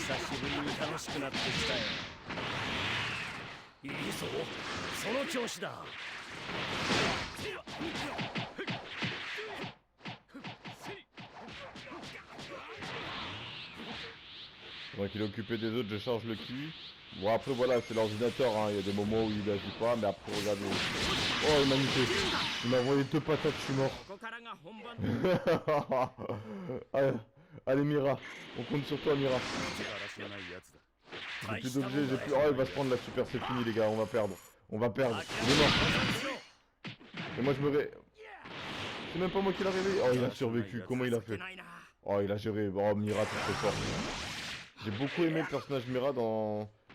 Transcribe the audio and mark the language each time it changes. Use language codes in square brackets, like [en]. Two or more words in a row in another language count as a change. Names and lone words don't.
[ja] 久しぶりに楽しくなってきたよ。いいぞ、その調子だ。 [fr] Pendant qu'il est occupé des autres, je charge le ki. Bon après voilà, c'est l'ordinateur, hein. Il y a des moments où il agit pas, mais après regardez. Oh il m'a niqué. Il m'a envoyé 2 patates, je suis mort. [ja] ここからが本番。 [fr] allez, allez Mira, on compte sur toi Mira. [ja] だらしのないやつだ。 [fr] J'ai plus d'objets, j'ai plus... Oh il va se prendre la super, c'est fini les gars, on va perdre. On va perdre, il est mort. Et moi je me ré... C'est même pas moi qui l'a réveillé. Oh il a survécu, comment il a fait? Oh il a géré, oh Mira t'es trop fort. J'ai beaucoup aimé le personnage Mira dans...